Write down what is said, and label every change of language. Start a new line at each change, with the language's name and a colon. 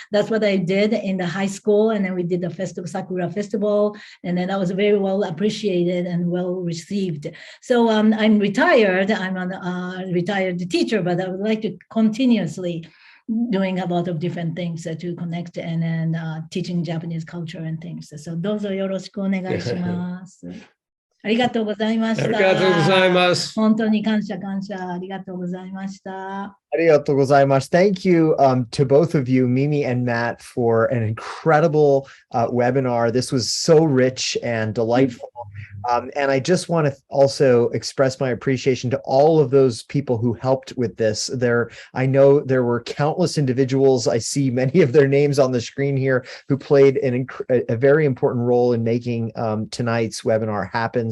English: That's what I did in the high school, and then we did the Sakura Festival, and then I was very well appreciated and well received. So I'm retired. I'm a retired teacher, but I would like to continuously doing a lot of different things to connect and then teaching Japanese culture and things. So どうぞよろしくお願いします。
Japanese: ありがとうございました。ありがとうございます。本当に感謝感謝。ありがとうございました。 Arigatou gozaimasu.
English: Thank you to both of you, Mimi and Matt, for an incredible webinar. This was so rich and delightful. And I just want to also express my appreciation to all of those people who helped with this. I know there were countless individuals. I see many of their names on the screen here who played a very important role in making tonight's webinar happen.